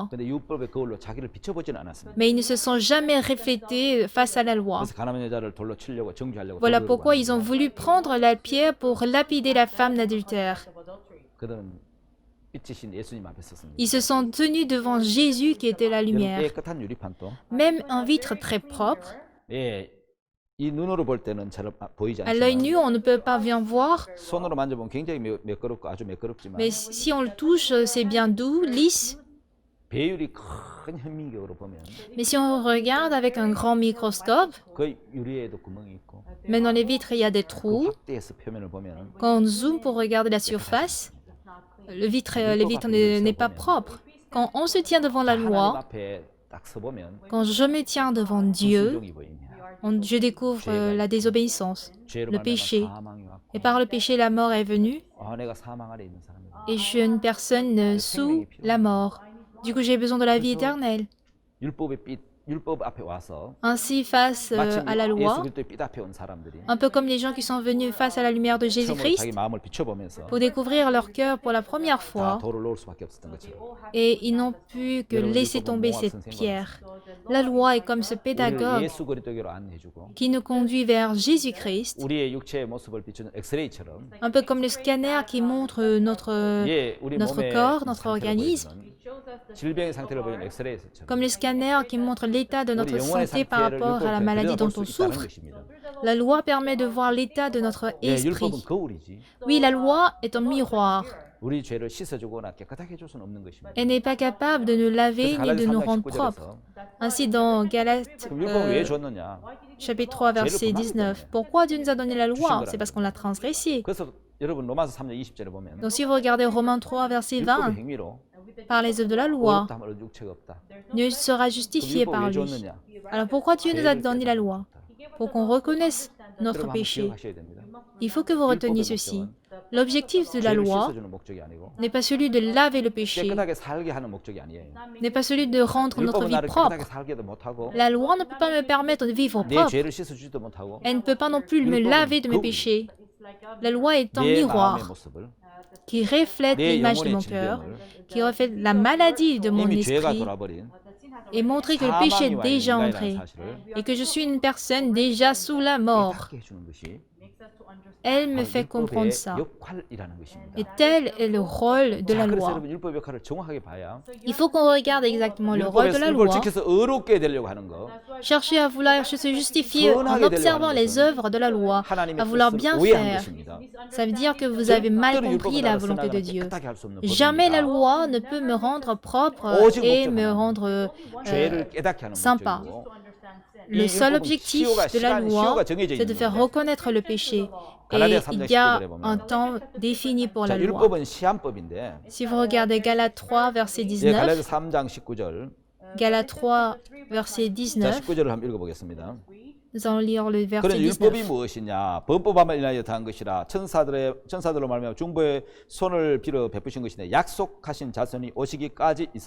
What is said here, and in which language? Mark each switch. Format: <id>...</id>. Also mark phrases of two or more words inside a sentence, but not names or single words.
<ko>근데 율법의 거울로 자기를 비춰보지는 않았습니다.</ko> <fr>mais ils ne se sont jamais reflétés face à la loi.</fr> <ko>그래서 가나안 여자를 돌로 치려고 정죄하려고.</ko> <fr>Voilà</fr> <ko>돌로</ko> <fr>pourquoi</fr> <ko>들고</ko> <fr>ils ont</fr> <ko>왔는데</ko> <fr>voulu prendre la pierre pour lapider la femme d'adultère.</fr> <ko>그들은 빛이신 예수님 앞에 섰습니다.</ko> <fr>Ils se sont tenus devant Jésus qui était la lumière.</fr> <ko>깨끗한 유리판도</ko> <fr>Même un vitre très propre,</fr> <ko>예, 이 눈으로 볼 때는 잘 보이지</ko> <fr>à l'œil nu,</fr> <ko>않지만</ko> <fr>on ne peut pas bien voir,</fr> <ko>손으로 만져보면 굉장히 매끄럽고 아주 매끄럽지만</ko> <fr>mais si on le touche, c'est bien doux, lisse.</fr> <ko>배율이 큰 현미경으로 보면</ko> <fr>Mais si on regarde avec un grand microscope,</fr> <ko>그 유리에도 구멍이 있고</ko> <fr>même dans les vitres, il y a des</fr> <ko>그</ko> <fr>trous.</fr> <ko>확대해서 표면을 보면</ko> <fr>Quand on zoome pour regarder la surface, le vitre n'est pas propre. Quand on se tient devant la</fr> <ko>하나님</ko> <fr>loi,</fr> <ko>앞에 딱 서보면</ko> <fr>quand je me tiens devant Dieu,</fr> <ko>불순종이 보입니다.</ko> <fr>je découvre la désobéissance,</fr> <ko>죄로</ko> <fr>le</fr> <ko>말미암아</ko> <fr>péché.</fr> <ko>사망이 왔고</ko> <fr>Et par le péché, la mort est venue.</fr> <ko>내가 사망 아래 있는 사람이다.</ko> <fr>Et je suis une personne sous la mort. Du coup, j'ai besoin de la vie éternelle.</fr> <ko>율법 앞에 와서</ko> <fr>Ainsi, face</fr> <ko>마치</ko> <fr>à la</fr> <ko>예수</ko> <fr>loi,</fr> <ko>그리스도의 빛 앞에 온 사람들이</ko> <fr>un peu comme les gens qui sont venus face à la lumière de</fr> <ko>처음으로</ko> <fr>Jésus-Christ</fr> <ko>자기 마음을 비춰보면서</ko> <fr>pour découvrir leur cœur pour la première</fr> <ko>다</ko> <fr>fois,</fr> <ko>돌을 놓을 수밖에 없었던 것처럼</ko> <fr>et ils n'ont pu que laisser tomber cette pierre. La loi est comme ce</fr> <ko>우리를</ko> <fr>pédagogue</fr> <ko>예수 그리스도께로 안내해주고</ko> <fr>qui nous conduit vers Jésus-Christ,</fr> <ko>우리의 육체의 모습을 비추는 엑스레이처럼</ko> <fr>un peu comme le scanner qui montre notre</fr> <ko>우리</ko> <fr>notre</fr> <ko>몸의</ko> <fr>corps, notre</fr> <ko>상태를</ko> <fr>organisme.</fr> <ko>보여주는 질병의 상태를 보여주는 엑스레이처럼</ko> <fr>comme le scanner qui montre l'état de</fr> <ko>우리</ko> <fr>notre</fr> <ko>영혼의</ko> <fr>santé par</fr> <ko>상태를</ko> <fr>rapport à la</fr> <ko>율법을</ko> <fr>maladie dont</fr> <ko>들여다볼</ko> <fr>on</fr> <ko>수 있다는</ko> <fr>souffre.</fr> <ko>것입니다.</ko> <fr>La loi permet de voir l'état de notre</fr> <ko>율법은</ko> <fr>esprit.</fr> <ko>거울이지</ko> <fr>Oui, la loi est un miroir.</fr> <ko>우리 죄를 씻어주거나 깨끗하게 해줄 수는 없는 것입니다.</ko> <fr>Elle n'est pas capable de nous laver</fr> <ko>그래서</ko> <fr>ni de</fr> <ko>갈라디아</ko> <fr>nous</fr> <ko>3장</ko> <fr>rendre</fr> <ko>19절에서</ko> <fr>propres. Ainsi, dans Galates</fr> <ko>그럼 율법을 왜 줬느냐?</ko> <fr>chapitre 3, verset 19, pourquoi Dieu nous a donné la loi? C'est parce qu'on l'a transgressée.</fr> <ko>그래서 여러분 로마서 3장 20절에 보면</ko> <fr>Donc, si vous regardez Romains 3, verset</fr> <ko>율법의</ko> <fr>20,</fr> <ko>행위로</ko> <fr>par les œuvres de la loi,</fr> <ko>의롭다 함을 얻을 육체가 없다.</ko> <fr>ne sera</fr> <ko>그럼</ko> <fr>justifié</fr> <ko>율법</ko> <fr>par</fr> <ko>왜</ko> <fr>lui.</fr> <ko>줬느냐?</ko> <fr>Alors, pourquoi Dieu nous a</fr> <ko>죄를</ko> <fr>donné la</fr> <ko>깨닫는</ko> <fr>loi?</fr> <ko>것이다.</ko> <fr>Pour qu'on reconnaisse notre</fr> <ko>여러분 한번</ko> <fr>péché.</fr> <ko>기억하셔야 됩니다.</ko> <fr>Il faut que vous reteniez ceci. L'objectif de la</fr> <ko>죄를</ko> <fr>loi</fr> <ko>씻어주는 목적이 아니고</ko> <fr>n'est pas celui de laver le péché,</fr> <ko>깨끗하게 살게 하는 목적이 아니에요.</ko> <fr>n'est pas celui de rendre notre</fr> <ko>율법은</ko> <fr>vie</fr> <ko>나를</ko> <fr>propre.</fr> <ko>깨끗하게 살게도 못하고</ko> <fr>La loi ne peut pas me permettre de vivre</fr> <ko>내</ko> <fr>propre.</fr> <ko>죄를 씻어주지도 못하고</ko> <fr>Elle ne peut pas non plus me laver de mes péchés. La loi est un</fr> <ko>내 마음의</ko> <fr>miroir</fr> <ko>모습을</ko> <fr>qui reflète</fr> <ko>내</ko> <fr>l'image de</fr> <ko>영혼의</ko> <fr>mon cœur,</fr> <ko>질병을</ko> <fr>qui reflète la maladie de mon</fr> <ko>이미 죄가</ko> <fr>esprit</fr> <ko>돌아버린</ko> <fr>et montrer que le péché</fr> <ko>사망이</ko> <fr>est</fr> <ko>와 있는</ko> <fr>déjà</fr> <ko>인간이라는</ko> <fr>entré</fr> <ko>사실을</ko> <fr>et que je suis une personne déjà sous la mort.</fr> <ko>깨닫게 해주는 것이</ko> <fr>Elle me</fr> <ko>바로</ko> <fr>fait comprendre ça.</fr> <ko>율법의 역할이라는 것입니다.</ko> <fr>Et tel est le rôle de</fr> <ko>자,</ko> <fr>la</fr> <ko>그래서</ko> <fr>loi.</fr> <ko>여러분 율법 역할을 정확하게 봐야</ko> <fr>Il faut qu'on regarde exactement le rôle de la</fr> <ko>율법을</ko> <fr>loi.</fr> <ko>지켜서 의롭게 되려고 하는 거</ko> <fr>Chercher à vouloir se justifier en observant les œuvres de la loi, à</fr> <ko>하나님의</ko> <fr>vouloir</fr> <ko>뜻을</ko> <fr>bien</fr> <ko>오해한</ko> <fr>faire.</fr> <ko>것입니다.</ko> <fr>Ça veut dire que vous avez mal</fr> <ko>절대로</ko> <fr>compris</fr> <ko>율법은</ko> <fr>la</fr> <ko>나를</ko> <fr>volonté de</fr> <ko>선하거나</ko> <fr>Dieu.</fr> <ko>깨끗하게 할 수 없는</ko> <fr>Jamais la</fr> <ko>법입니다.</ko> <fr>loi ne peut me rendre propre</fr> <ko>오직</ko> <fr>et</fr> <ko>목적</ko> <fr>me</fr> <ko>하나.</ko> <fr>rendre</fr> <ko>죄를 깨닫게 하는</ko> <fr>sympa.</fr> <ko>목적이고</ko> <fr>Le</fr> <ko>이</ko> <fr>seul</fr> <ko>율법은</ko> <fr>objectif</fr> <ko>시효가</ko> <fr>de la</fr> <ko>시간</ko> <fr>loi,</fr> <ko>시효가 정해져</ko> <fr>c'est de</fr> <ko>있는</ko> <fr>faire</fr> <ko>거예요.</ko> <fr>reconnaître le péché. Et</fr> <ko>갈라디아 3장</ko> <fr>il y a</fr> <ko>19절에 보면</ko> <fr>un temps défini pour la</fr> <ko>자,</ko> <fr>loi.</fr> <ko>율법은 시한법인데</ko> <fr>Si vous regardez Galates 3, verset</fr> <ko>예,</ko> <fr>19,</fr> <ko>갈라디아 3장 19절</ko> <fr>Galates 3, verset</fr> <ko>자</ko> <fr>19,</fr> <ko>19절을 한번 읽어보겠습니다.</ko> <fr>nous allons lire le verset</fr> <ko>그런 율법이</ko> <fr>19.</fr> <ko>무엇이냐? 범법함을 인하여 더한 것이라 천사들로 말미암아 중보의 손을 빌어 베푸신 것이네 약속하신 자손이 오시기까지 있을</ko>